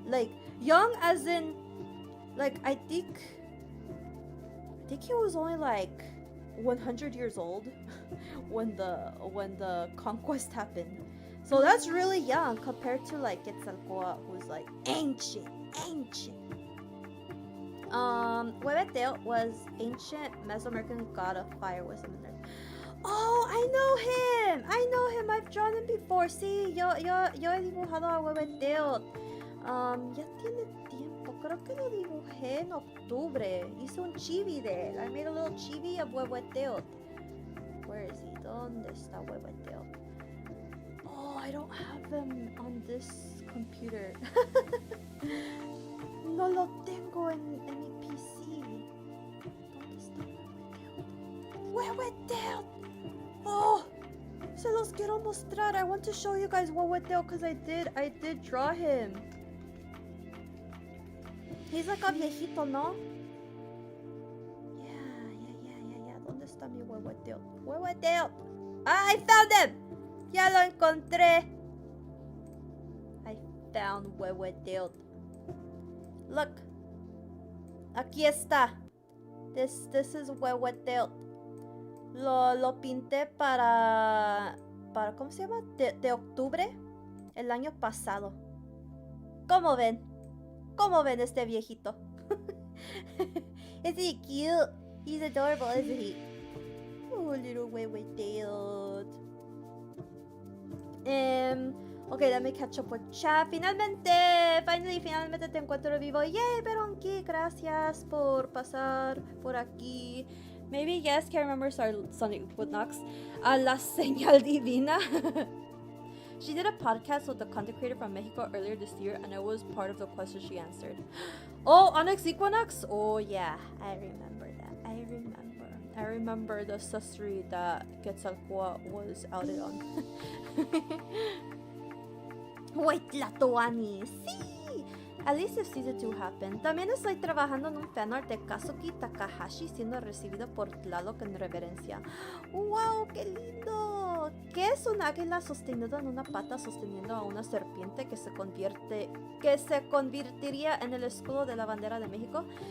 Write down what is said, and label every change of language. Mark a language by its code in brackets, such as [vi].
[en] Like, young as in, like, I think he was only like 100 years old when the conquest happened. So that's really young compared to like Quetzalcoatl, who's like ancient. Huehueteotl was ancient Mesoamerican god of fire, wisdom, and earth. Oh, I know him. I've drawn him before. [es] Sí, yo he dibujado a Huehueteotl. Ya tiene tiempo. Creo que lo dibujé en octubre. Hice un chibi de él. I made a little chibi of Huehueteotl. Where is he? ¿Dónde está Huehueteotl? [en] Oh, I don't have them on this computer. [es] No lo tengo en mi PC. ¿Dónde está Huehueteotl? Oh, se los quiero mostrar. [en] I want to show you guys Huehueteotl because I did draw him. He's like a viejito, ¿no? Yeah. [es] ¿Dónde está mi Huehueteotl? [en] Huehueteotl. I found him. Ya lo encontré. I found Huehueteotl. Look, aquí está. This is Huehueteotl. [es] Lo pinté para ¿cómo se llama? De octubre el año pasado. ¿Cómo ven este viejito? Isn't he cute? [en] He's adorable, isn't he? Oh, little Huehueteotl. Okay, let me catch up with chat. [es] Finalmente te encuentro vivo. Yay, Beronki, gracias por pasar por aquí. [en] Maybe you guys can remember Sonic Woodnox. La señal divina. She did a podcast with a content creator from Mexico earlier this year, and I was part of the question she answered. Oh, Onyx Equinox? Oh yeah, I remember that. I remember the sorcery that Quetzalcoatl was outed on. Wait, Tlatoani, sí. At least if season 2 happened. [es] También estoy trabajando en un fanart de Kazuki Takahashi siendo recibido por Tlaloc en reverencia. ¡Wow! ¡Qué lindo! ¿qué es un águila sostenido en una pata sosteniendo a una serpiente que se convertiría en el escudo de la bandera de México?